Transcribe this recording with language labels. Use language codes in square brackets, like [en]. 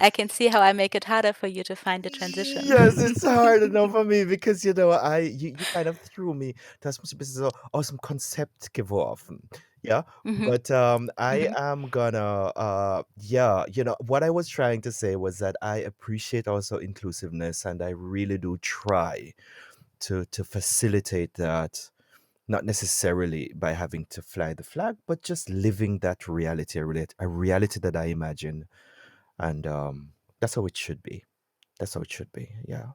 [en] I can see how I make it harder for you to find a transition. Yes, it's hard enough for me because you know you kind of threw me. [de] Das muss ein bisschen so aus dem Konzept geworfen. [en] Yeah, Mhm. but I Mhm. am gonna yeah, you know what I was trying to say was that I appreciate also inclusiveness and I really do try to facilitate that, not necessarily by having to fly the flag, but just living that reality, a reality that I imagine, and that's how it should be. That's how it should be. Yeah.